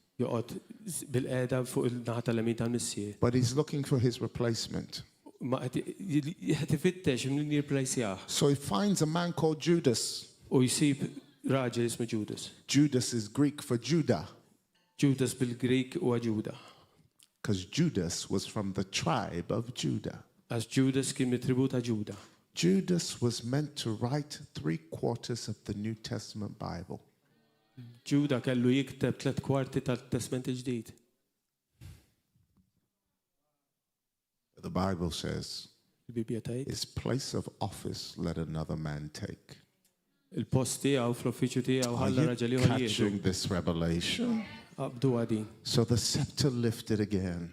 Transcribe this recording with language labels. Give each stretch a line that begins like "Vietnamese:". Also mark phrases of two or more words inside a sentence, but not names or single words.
English: But he's looking for his replacement. So he finds a man called Judas. Judas is Greek for Judah.
Maltese: Judas bil-Grik huwa Ġuda.
English: Because Judas was from the tribe of Judah.
Maltese: As Judas kien mit-tribu ta' Ġuda.
English: Judas was meant to write 3/4 of the New Testament Bible.
Maltese: Ġuda kellu jikteb 3/4 tal-Testament il-ġdid.
English: The Bible says, his place of office let another man take. Are you catching this revelation? So the scepter lifted again.